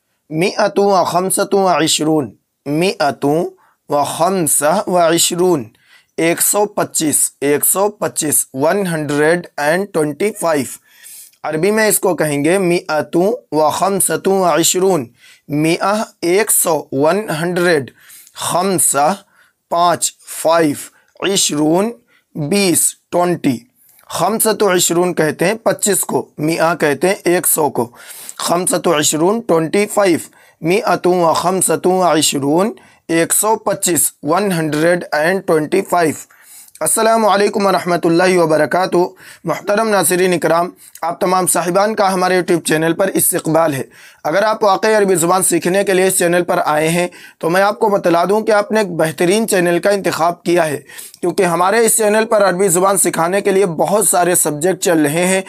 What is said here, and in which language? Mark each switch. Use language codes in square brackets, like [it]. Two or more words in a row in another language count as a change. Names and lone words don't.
[ar] مئة وخمسة وعشرون، مئة وخمسة وعشرون 125، 125 125. [hi] अरबी में इसको कहेंगे [ar] مئة وخمسة وعشرون, [hi] मिआ 100 100, खम्सा 5 5, इशरून 20 20। [ar] خمسة عشرون [hi] कहते हैं 25 को, मिआ कहते हैं 100 को। [ar] خمسة عشرون 25، مئة وخمسة وعشرون 125 125. السلام عليكم ورحمة الله وبركاته. [hi] मुहतरम नासिरीन इकराम, आप तमाम साहिबान का हमारे यूट्यूब चैनल पर इस्तक़बाल है। अगर आप वाकई अरबी ज़ुबान सीखने के लिए इस चैनल पर आए हैं तो मैं आपको बतला दूं कि आपने एक बेहतरीन चैनल का इंतखाब किया है, क्योंकि हमारे इस चैनल पर अरबी ज़ुबान सिखाने के लिए बहुत सारे सब्जेक्ट चल रहे हैं।